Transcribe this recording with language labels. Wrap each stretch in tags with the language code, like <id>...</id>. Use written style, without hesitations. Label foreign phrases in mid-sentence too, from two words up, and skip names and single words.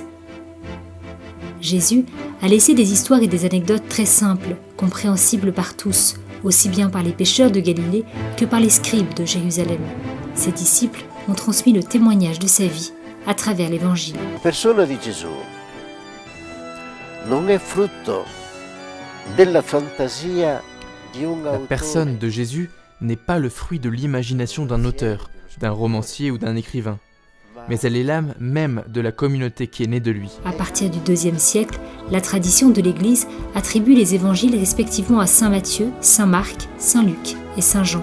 <fr>Jésus a laissé des histoires et des anecdotes très simples, compréhensibles par tous, aussi bien par les pécheurs de Galilée que par les scribes de Jérusalem. Ses disciples ont transmis le témoignage de sa vie à travers l'Évangile. La personne de Jésus</fr> <it>non est frutto della fantasia di un</it> <fr>La personne de Jésus n'est pas le fruit de l'imagination d'un auteur, d'un romancier ou d'un écrivain, mais elle est l'âme même de la communauté qui est née de lui. À partir du IIe siècle, la tradition de l'Église attribue les évangiles respectivement à saint Matthieu, saint Marc, saint Luc et saint Jean.</fr>